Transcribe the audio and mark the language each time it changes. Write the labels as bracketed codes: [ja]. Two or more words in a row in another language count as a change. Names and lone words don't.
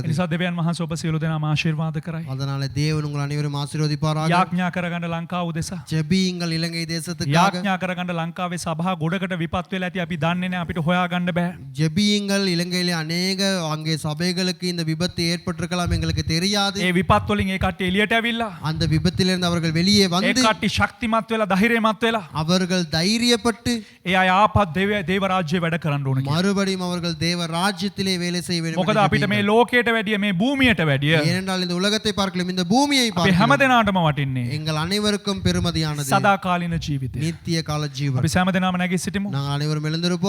[si] නිසා දෙවියන් වහන්සේ ඔබ සියලු දෙනාම ආශිර්වාද කරයි. [ta] அதனால தேவன் உங்கள் அனைவரும் ஆசீர்வதிப்பாராக. [si] යාඥා කරගන්න ලංකාව උදෙසා. [ta] ஜெபியுங்கள் இலங்கை தேசத்துக்காக. [si] යාඥා කරගන්න ලංකාවේ සභා ගොඩකට විපත් වෙලා ඇති අපි දන්නේ නැහැ අපිට හොයාගන්න බෑ. [ta] ஜெபியுங்கள் இலங்கையிலே அநேக அங்கே சபைகளுக்கு இந்த விபத்து ஏற்பட்டிருக்கலாம் எங்களுக்கு தெரியாது. [si] ඒ විපත් වලින් ඒ කට්ටිය එළියට ඇවිල්ලා [ta] அந்த விபத்திலிருந்து அவர்கள் வெளியே [si] ඒ [ta] வந்து [si] කට්ටිය ශක්තිමත් වෙලා ධෛර්යමත් වෙලා [ta] அவர்கள் தைரியப்பட்டு [si] ඒ අය ආපත් දේව රාජ්‍ය වැඩ කරන්න ඕන කියලා. [ta] மறுபடியும் அவர்கள் தேவ ராஜ்யத்திலே வேலை செய்ய வேண்டும். [si] මොකද අපිට මේ ලෝකයට වැඩිය මේ භූමියට වැඩිය [ta] ஏனென்றால் இந்த உலகத்தை பார்க்கலாம் இந்த பூமியை [si] අපි [ta] பார்க்கலாம் [si] හැමදෙනාටම වටින්නේ [ta] எங்கள் அனைவருக்கும் பெருமதியானது [si] සදාකාලින ජීවිතය. [ta] நித்திய கால ஜீவன். [si] අපි හැමදෙනාම නැගී සිටිමු. [ta] நாங்கள் அனைவரும் எழுந்திருப்போம்.